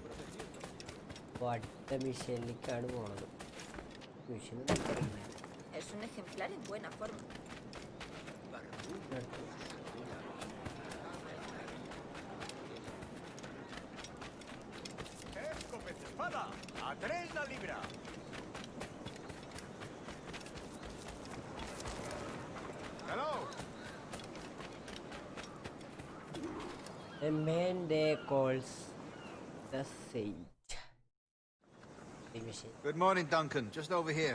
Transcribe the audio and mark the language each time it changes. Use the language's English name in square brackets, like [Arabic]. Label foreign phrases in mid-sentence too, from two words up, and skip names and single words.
[Malayalam] വട്ട മിഷനിലേക്കാണ് പോണത് മിഷൻ [Spanish] Es un ejemplar en buena forma. ¡Espada! ¡A 3 la libra! [English] Hello. A man they calls the Sage. Good morning, Duncan. Just over here.